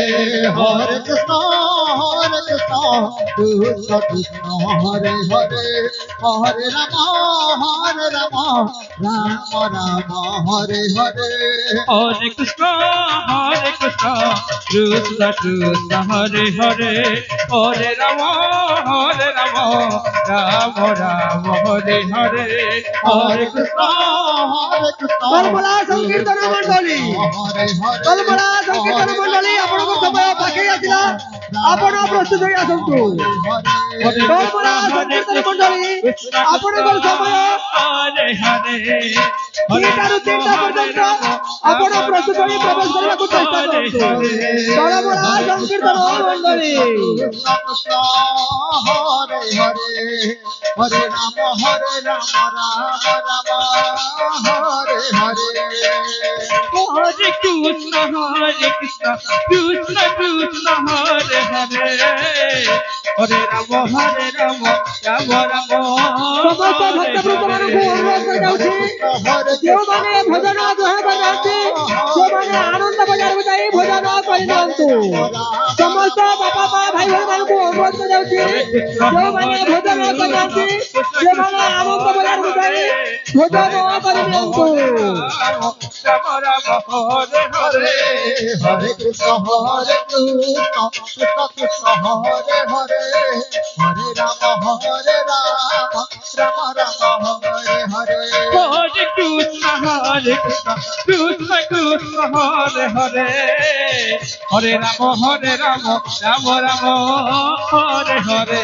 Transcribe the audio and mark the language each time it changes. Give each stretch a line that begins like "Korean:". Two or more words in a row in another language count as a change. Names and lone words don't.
Sanskrit: হরে কৃষ্ণ কৃষ্ণ কৃষ্ণ হরে হরে হরে রাম রাম হরে হরে হরে কৃষ্ণ কৃষ্ণ কৃষ্ণ হরে হরে হরে রাম রাম রাম হরে হরে হরে কৃষ্ণ
Odia: কলমলা সংকীর্তন মণ্ডলী কলমলা সংকীর্তন মণ্ডলী ଆପଣଙ୍କ ସମୟ ପାଖେଇ ଆସିଲା ଆପଣ ପ୍ରସ୍ତୁତ ହୋଇ ଆସନ୍ତୁ କଲମଲା ସଂକୀର୍ତ୍ତନ ମଣ୍ଡଳୀ ଆପଣଙ୍କ ସମୟ
Sanskrit: ହରେ ହରେ
Odia: 2ଟାରୁ 3ଟା ପର୍ଯ୍ୟନ୍ତ ଆପଣ ପ୍ରସ୍ତୁତ ହୋଇ ପ୍ରବେଶ କରିବାକୁ ଚେଷ୍ଟା କରନ୍ତୁ କଲମଲା ସଂକୀର୍ତ୍ତନ ମଣ୍ଡଳୀ
Sanskrit: ହରେ ହରେ ହରେ ରାମ ରାମ ରାମ ହରେ ହରେ हरे कृष्ण कृष्ण कृष्ण हरे हरे हरे राम রাম রাম রাম
Odia: ସମସ୍ତ ଭକ୍ତବୃନ୍ଦମାନଙ୍କୁ ଅନୁରୋଧ କରାଯାଉଛି ଯେଉଁମାନେ ଭଜନ ଗ୍ରହଣ କରିନାହାନ୍ତି ସେମାନେ ଆନନ୍ଦ ବଜାରକୁ ଯାଇ ଭଜନ କରିନିଅନ୍ତୁ। ସମସ୍ତ ବାପା ମା ଭାଇ ଭଉଣୀମାନଙ୍କୁ ଅନୁରୋଧ କରାଯାଉଛି ଯେଉଁମାନେ ଭଜନ କରିନାହାନ୍ତି ସେମାନେ ଆନନ୍ଦ ବଜାରକୁ ଯାଇ ଭଜନ କରିନିଅନ୍ତୁ।
Sanskrit: ରାମ ରାମ ହରେ ହରେ Hare Krishna Hare Krishna Krishna Krishna Hare Hare Hare Rama Hare Rama Rama Rama Hare Hare Hare Krishna Krishna Krishna Hare Hare Hare Rama Rama Rama Hare Hare